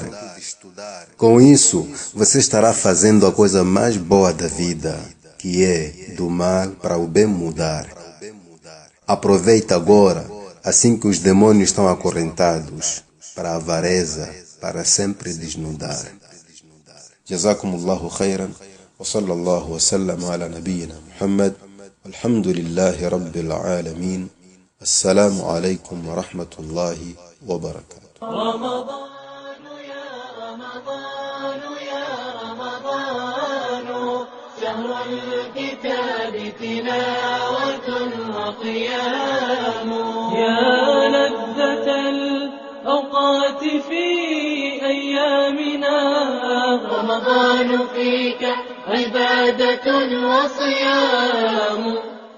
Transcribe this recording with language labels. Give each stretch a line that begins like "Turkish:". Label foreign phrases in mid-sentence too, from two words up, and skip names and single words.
Portuguese: Com isso, você estará fazendo a coisa mais boa da vida, que é do mal para o bem mudar. Aproveita agora, assim que os demônios estão acorrentados, para a avareza, para sempre desnudar.
Arabic: جزاكم الله خيرا، وصلى الله وسلم على نبينا محمد، الحمد لله رب العالمين، السلام عليكم ورحمة الله وبركاته. شهر الكتاب تلاوة وقيام يا لذة الأوقات في أيامنا رمضان فيك عبادة وصيام